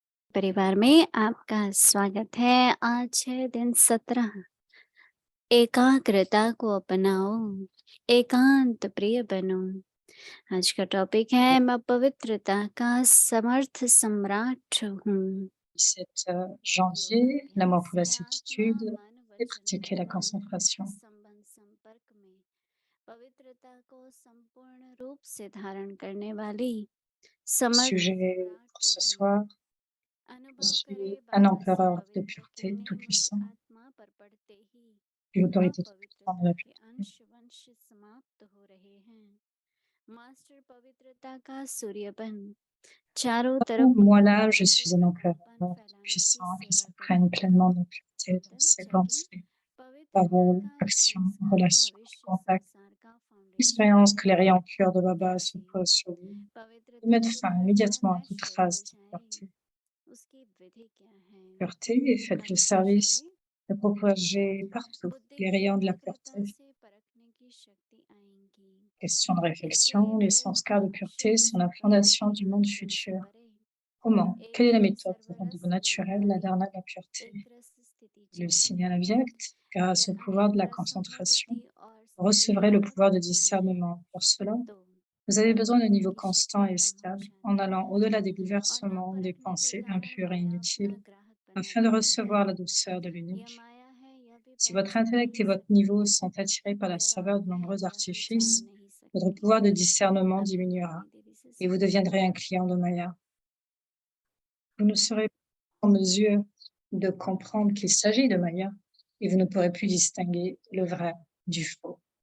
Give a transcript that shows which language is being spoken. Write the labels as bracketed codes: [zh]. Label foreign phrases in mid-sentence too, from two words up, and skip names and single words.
[hi] परिवार में आपका स्वागत है। आज है दिन 17। एकाग्रता को अपनाओ, एकांत प्रिय बनो। आज का टॉपिक है मैं पवित्रता का समर्थ सम्राट हूँ। 17 योग [fr] janvier, l'amour [hi] अभ्यास [fr] pour la [hi] है आत्मा [fr] solitude [hi] मन [fr] et [hi] वचन [fr] pratiquer la [hi] कर्म [fr] concentration. [hi] संबंध संपर्क में पवित्रता को संपूर्ण रूप से धारण करने वाली समर्थ [fr] Sujet pour [hi] सम्राट [fr] ce [hi] हूँ। [fr] soir, je [hi] अनुभव करे [fr] suis un [hi] बाबा से [fr] empereur de [hi] पवित्र [fr] pureté [hi] कीर्ति मुझ [fr] tout-puissant, [hi] आत्मा पर पड़ते ही [fr] et l'autorité toute-puissante de [hi] अपवित्रता [fr] la [hi] के [fr] pureté. [hi] अंश वंश समाप्त हो रहे हैं। मास्टर पवित्रता का सूर्यपन चारों तरफ [fr] Moi là, je [hi] पवित्रता के [fr] suis un empereur [hi] प्रभापन फैलाने की [fr] puissant qui [hi] सेवा करे। [fr] s'imprègne pleinement de la pureté dans ses [hi] दिनचर्या [fr] pensées, [hi] पवित्रता [fr] paroles, [hi] का [fr] actions, [hi] संस्कार [fr] relations, [hi] भविष्य [fr] contacts, [hi] संसार का फाउंडेशन [fr] expérience que les [hi] है। [fr] rayons purs de Baba se [hi] ताकि [fr] posent sur lui et [hi] पवित्रता [fr] mettent [hi] के [fr] fin [hi] द्वारा [fr] immédiatement à toute [hi] नष्ट हो [fr] trace de [hi] जाए। [fr] pureté. [hi] उसकी विधि क्या है? [fr] Pureté et faites le [hi] अनुभव [fr] service [hi] करे [fr] de propager partout [hi] बुद्धि [fr] les [hi] की [fr] rayons de la [hi] एकाग्रता [fr] pureté. [hi] से परखने की शक्ति आएगी। [fr] Question de [hi] इसके [fr] réflexion, [hi] लिए [fr] les [hi] प्रयत्न [fr] sanskars de pureté [hi] शुद्ध [fr] sont la [hi] संकल्प [fr] fondation [hi] के [fr] du monde [hi] आचरण से [fr] futur. [hi] करे। [fr] Comment? Quelle est la [hi] एकदम [fr] méthode pour rendre [hi] सर्वरस [fr] naturelle la [hi] व्यवहारिक [fr] dharana de la pureté? [hi] एक रस स्थिति [fr] Le [hi] चाहिए। [fr] signal avyakt, grâce [hi] अगर [fr] au pouvoir [hi] अनेक [fr] de la [hi] रसों में [fr] concentration, [hi] बुद्धि और [fr] vous [hi] स्थिति [fr] recevrez le [hi] सतत [fr] pouvoir de [hi] रहती है [fr] discernement. Pour cela, [hi] तो [fr] vous avez besoin d'un niveau [hi] पवित्रता की [fr] constant [hi] शक्ति [fr] et [hi] कम हो [fr] stable en [hi] जाती [fr] allant [hi] है [fr] au-delà des [hi] और न [fr] bouleversements des [hi] परखने के [fr] pensées [hi] कारण [fr] impures et [hi] माया अपना [fr] inutiles [hi] ग्राहक बना [fr] afin de [hi] लेती है। [fr] recevoir la douceur de [hi] यह [fr] l'unique. [hi] माया है यह भी [fr] Si votre [hi] पहचान [fr] intellect [hi] नहीं [fr] et votre [hi] सकती। [fr] niveau sont attirés par la [hi] यह [fr] saveur [hi] राग [fr] de [hi] है [fr] nombreux [hi] यह भी जान [fr] artifices, [hi] नहीं [fr] votre [hi] सकती। [fr] pouvoir de discernement [hi] अभी हम [fr] diminuera [hi] अपनी दीदी से [fr] et vous [hi] सुनेंगे। [fr] deviendrez un client de Maya. Vous ne serez pas en mesure de comprendre qu'il s'agit de Maya et vous ne pourrez plus distinguer le vrai du faux.